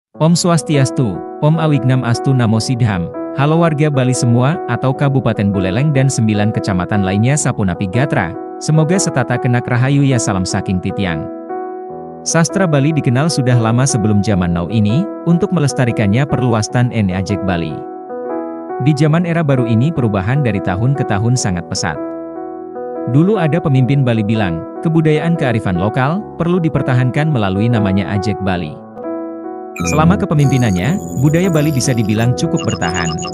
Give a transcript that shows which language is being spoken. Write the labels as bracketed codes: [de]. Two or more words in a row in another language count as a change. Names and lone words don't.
[ban] Om Swastiastu, Om Awignam Astu Namo Sidham. [id] Halo warga Bali semua, atau Kabupaten Buleleng dan 9 kecamatan lainnya [ban] Sapunapi Gatra. Semoga setata kenak rahayu ya, salam saking Titiang. [id] Sastra Bali dikenal sudah lama sebelum zaman now ini, untuk melestarikannya perlu [ban] wastan ene [id] ajek Bali. Di zaman era baru ini perubahan dari tahun ke tahun sangat pesat. Dulu ada pemimpin Bali bilang, kebudayaan kearifan lokal, perlu dipertahankan melalui namanya ajek Bali. Selama kepemimpinannya, budaya Bali bisa dibilang cukup bertahan.